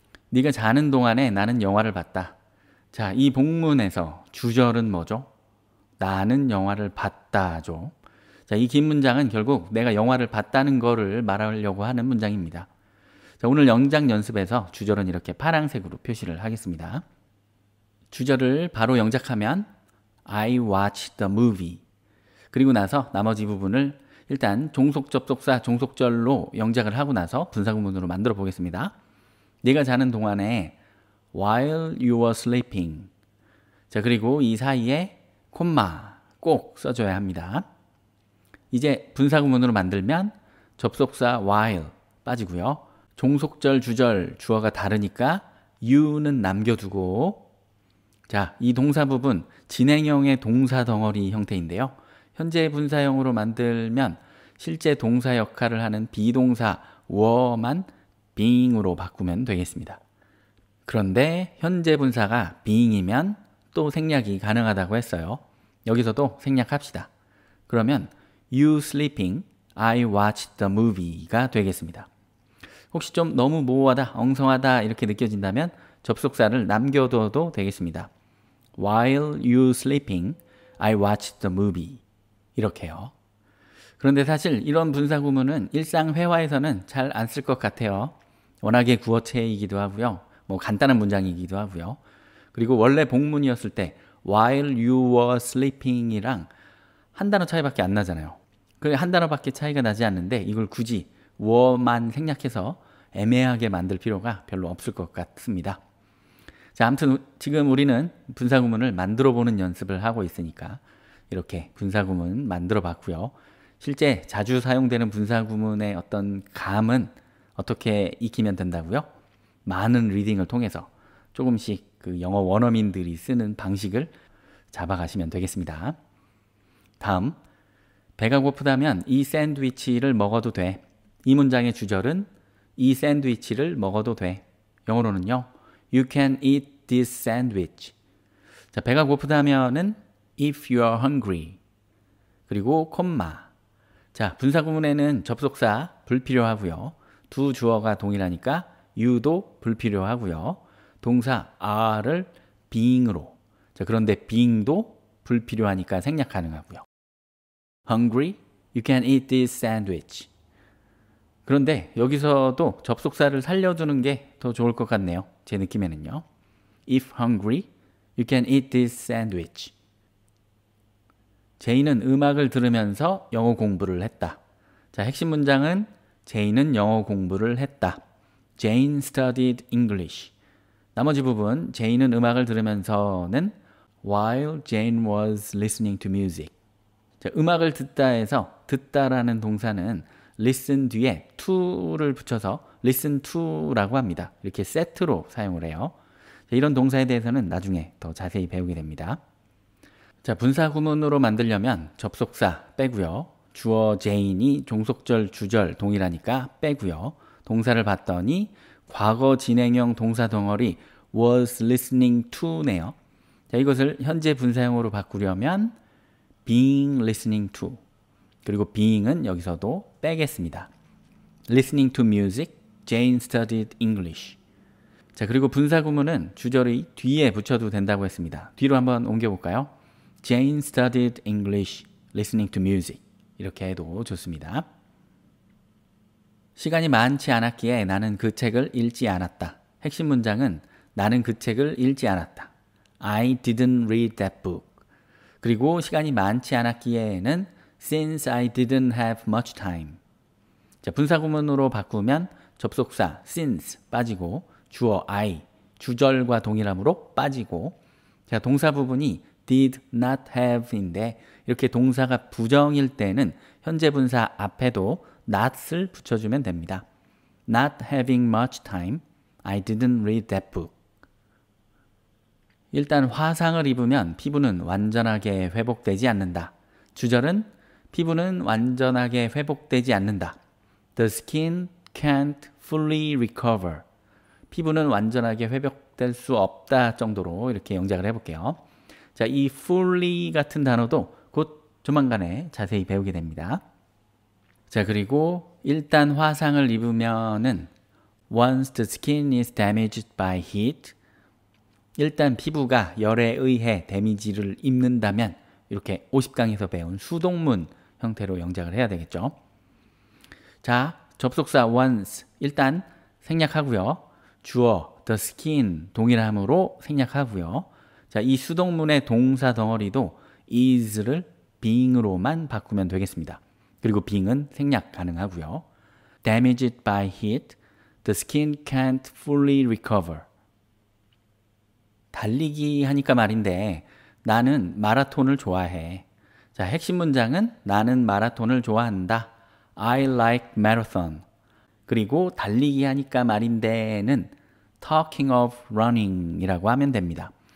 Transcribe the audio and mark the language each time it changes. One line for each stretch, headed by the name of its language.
Korean: 네가 자는 동안에 나는 영화를 봤다. 자, 이 복문에서 주절은 뭐죠? 나는 영화를 봤다죠. 자, 이 긴 문장은 결국 내가 영화를 봤다는 거를 말하려고 하는 문장입니다. 자, 오늘 영작 연습에서 주절은 이렇게 파란색으로 표시를 하겠습니다. 주절을 바로 영작하면
English: I watched the movie.
Korean: 그리고 나서 나머지 부분을 일단 종속 접속사 종속절로 영작을 하고 나서 분사구문으로 만들어 보겠습니다. 네가 자는 동안에
English: while you were sleeping.
Korean: 자, 그리고 이 사이에 콤마 꼭 써줘야 합니다. 이제 분사구문으로 만들면 접속사 while 빠지고요. 종속절, 주절, 주어가 다르니까 you는 남겨두고, 자, 이 동사 부분 진행형의 동사 덩어리 형태인데요. 현재 분사형으로 만들면 실제 동사 역할을 하는 비동사 were만 being으로 바꾸면 되겠습니다. 그런데 현재 분사가 being이면 또 생략이 가능하다고 했어요. 여기서도 생략합시다. 그러면
English: you sleeping, I watched the movie가 되겠습니다.
Korean: 혹시 좀 너무 모호하다, 엉성하다 이렇게 느껴진다면 접속사를 남겨둬도 되겠습니다.
English: While you sleeping, I watched the movie.
Korean: 이렇게요. 그런데 사실 이런 분사 구문은 일상 회화에서는 잘 안 쓸 것 같아요. 워낙에 구어체이기도 하고요. 뭐 간단한 문장이기도 하고요. 그리고 원래 복문이었을 때
English: while you were sleeping
Korean: 이랑 한 단어 차이밖에 안 나잖아요. 그 한 단어밖에 차이가 나지 않는데 이걸 굳이 were만 생략해서 애매하게 만들 필요가 별로 없을 것 같습니다. 자, 아무튼 지금 우리는 분사구문을 만들어 보는 연습을 하고 있으니까 이렇게 분사구문 만들어 봤고요. 실제 자주 사용되는 분사구문의 어떤 감은 어떻게 익히면 된다고요? 많은 리딩을 통해서 조금씩 그 영어 원어민들이 쓰는 방식을 잡아가시면 되겠습니다. 다음, 배가 고프다면 이 샌드위치를 먹어도 돼. 이 문장의 주절은 이 샌드위치를 먹어도 돼. 영어로는요,
English: You can eat this sandwich.
Korean: 자, 배가 고프다면은
English: if you are hungry.
Korean: 그리고 콤마. 자, 분사구문에는 접속사 불필요하고요. 두 주어가 동일하니까 you도 불필요하고요. 동사 are를 being으로. 자, 그런데 being도 불필요하니까 생략 가능하고요.
English: Hungry? You can eat this sandwich.
Korean: 그런데 여기서도 접속사를 살려두는 게 더 좋을 것 같네요. 제 느낌에는요.
English: If hungry, you can eat this sandwich.
Korean: 제이는 음악을 들으면서 영어 공부를 했다. 자, 핵심 문장은 제이는 영어 공부를 했다.
English: Jane studied English.
Korean: 나머지 부분, 제이는 음악을 들으면서는
English: while Jane was listening to music.
Korean: 자, 음악을 듣다에서 듣다라는 동사는 listen 뒤에 to를 붙여서 listen to라고 합니다. 이렇게 세트로 사용을 해요. 자, 이런 동사에 대해서는 나중에 더 자세히 배우게 됩니다. 자, 분사구문으로 만들려면 접속사 빼고요. 주어 Jane이 종속절, 주절 동일하니까 빼고요. 동사를 봤더니 과거 진행형 동사 덩어리 was listening to네요. 자, 이것을 현재 분사형으로 바꾸려면
English: being listening to.
Korean: 그리고 being은 여기서도 빼겠습니다.
English: Listening to music, Jane studied English.
Korean: 자, 그리고 분사구문은 주절의 뒤에 붙여도 된다고 했습니다. 뒤로 한번 옮겨볼까요?
English: Jane studied English, listening to music.
Korean: 이렇게 해도 좋습니다. 시간이 많지 않았기에 나는 그 책을 읽지 않았다. 핵심 문장은 나는 그 책을 읽지 않았다.
English: I didn't read that book.
Korean: 그리고 시간이 많지 않았기에는
English: since I didn't have much time.
Korean: 자, 분사구문으로 바꾸면 접속사 since 빠지고 주어 I, 주절과 동일하므로 빠지고, 자, 동사 부분이
English: did not have
Korean: 인데 이렇게 동사가 부정일 때는 현재 분사 앞에도 not을 붙여주면 됩니다.
English: Not having much time, I didn't read that book.
Korean: 일단 화상을 입으면 피부는 완전하게 회복되지 않는다. 주절은 피부는 완전하게 회복되지 않는다.
English: The skin can't fully recover.
Korean: 피부는 완전하게 회복될 수 없다 정도로 이렇게 영작을 해볼게요. 자, 이 fully 같은 단어도 곧 조만간에 자세히 배우게 됩니다. 자, 그리고 일단 화상을 입으면은
English: once the skin is damaged by heat.
Korean: 일단 피부가 열에 의해 데미지를 입는다면 이렇게 50강에서 배운 수동문 형태로 영작을 해야 되겠죠. 자, 접속사 once 일단 생략하고요. 주어 the skin 동일함으로 생략하고요. 자, 이 수동문의 동사 덩어리도 is를 being으로만 바꾸면 되겠습니다. 그리고 being은 생략 가능하고요.
English: Damaged by heat, the skin can't fully recover.
Korean: 달리기 하니까 말인데 나는 마라톤을 좋아해. 자, 핵심 문장은 나는 마라톤을 좋아한다.
English: I like marathon.
Korean: 그리고 달리기 하니까 말인데는
English: talking of running
Korean: 이라고 하면 됩니다.